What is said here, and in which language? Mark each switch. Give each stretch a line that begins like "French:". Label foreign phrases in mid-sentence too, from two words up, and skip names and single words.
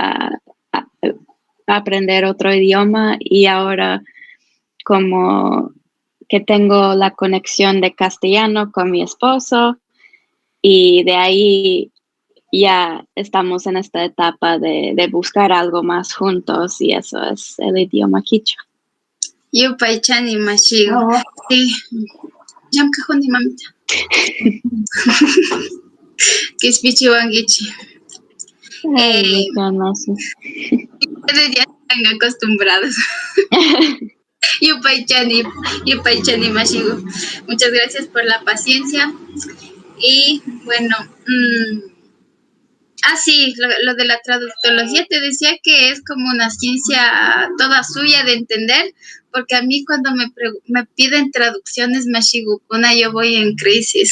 Spanish: aprender otro idioma, y ahora como que tengo la conexión de castellano con mi esposo y de ahí ya estamos en esta etapa de buscar algo más juntos, y eso es el idioma quichua.
Quechua: Yupaychani Mashigu. Sí. Llamkajuni mamita. Kispichi wangichi.
Spanish: Ustedes ya están acostumbrados.
Quechua: Yupaychani Mashigu.
Spanish: Muchas gracias por la paciencia. Y bueno, sí, lo de la traductología te decía que es como una ciencia toda suya de entender, porque a mí cuando me piden traducciones, Mashigukuna, yo voy en crisis.